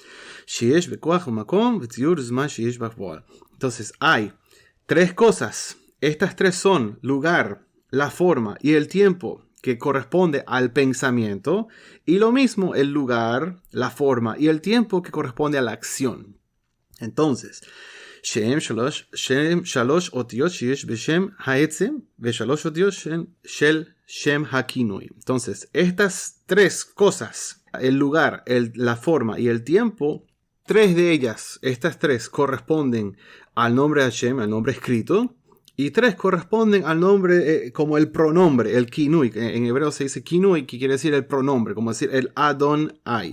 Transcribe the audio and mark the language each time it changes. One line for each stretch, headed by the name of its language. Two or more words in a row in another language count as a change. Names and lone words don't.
Spanish: Entonces hay 3 cosas. Estas 3 son lugar, la forma y el tiempo, que corresponde al pensamiento, y lo mismo el lugar, la forma y el tiempo que corresponde a la acción. Entonces,
Hebrew: שם שלוש אותיות שיש בשם העצם ושלוש אותיות של שם הכינוי.
Spanish: Entonces, estas 3 cosas, el lugar, la forma y el tiempo, 3 de ellas, estas 3 corresponden al nombre de Hashem, al nombre escrito, y 3 corresponden al nombre como el pronombre, el kinui. En hebreo se dice kinui, que quiere decir el pronombre, como decir el Adonai.